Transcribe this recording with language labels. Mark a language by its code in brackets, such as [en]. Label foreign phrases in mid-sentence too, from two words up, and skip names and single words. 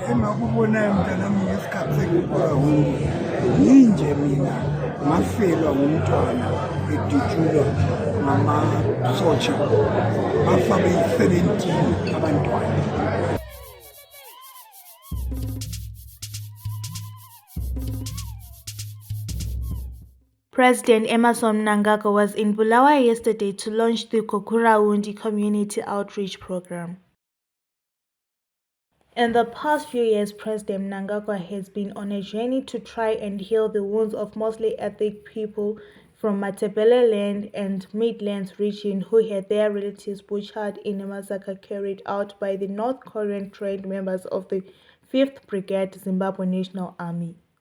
[nd] engakubonayo mntanami ngesikhathi seGukurahundi yinje mina ngafelwa ngumntwana edutshulwa ngamasotsha bafa beyi-17 abantwana. [en] President Emmerson Mnangagwa was in Bulawayo yesterday to launch the Gukurahundi community outreach program. In the past few years, President Mnangagwa has been on a journey to try and heal the wounds of mostly ethnic people from Matabeleland and Midlands region who had their relatives butchered in a massacre carried out by the North Korean trained members of the 5th Brigade Zimbabwe National Army.